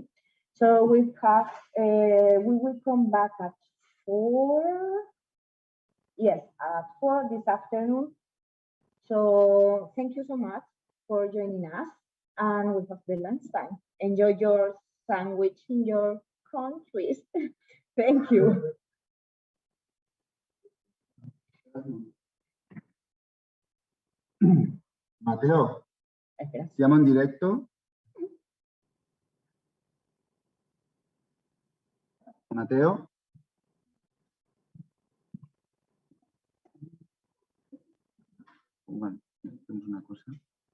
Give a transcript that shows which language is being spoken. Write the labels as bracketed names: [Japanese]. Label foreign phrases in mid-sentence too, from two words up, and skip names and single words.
[English] So we will come back at 4. Yes, at 4 this afternoon. So thank you so much for joining us, and we have the lunch time. Enjoy your sandwich in your countries. Thank you. [Italian] Matteo, siamo in diretto? Matteo? [Spanish] Bueno, hacemos una cosa.